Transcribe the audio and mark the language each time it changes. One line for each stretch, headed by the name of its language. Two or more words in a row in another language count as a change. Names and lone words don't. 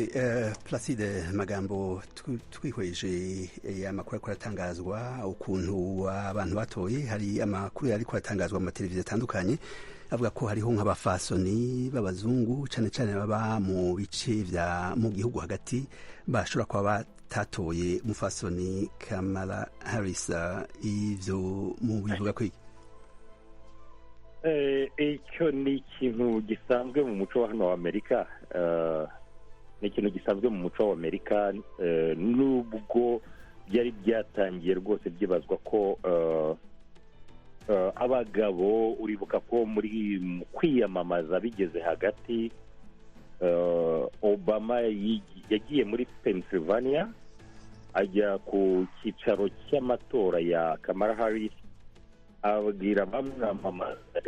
Rundi: Placide Magambo, twihweje amakuru ariko aratangazwa ukuntu abantu batoye, hari amakuru ariko aratangazwa mu mateleviziyo atandukanye avuga ko hariho nk'abafasoni b'abazungu cyane cyane baba mu bice mu gihugu hagati bashobora kuba batatoye umufasoni Kamala Harris. Ivyo mu bivuga ko
Kinyarwanda: icyo ni ikintu gisanzwe mu muco wa hano wa Amerika. Ni ikintu gisanzwe mu muco wa Amerika, nubwo byari byatangiye rwose byibazwa ko abagabo, uribuka ko muri kwiyamamaza bigeze hagati, Obama yagiye muri Pennsylvania ajya ku cyicaro cy'amatora ya Kamala Harris, ababwira bamwamamaza.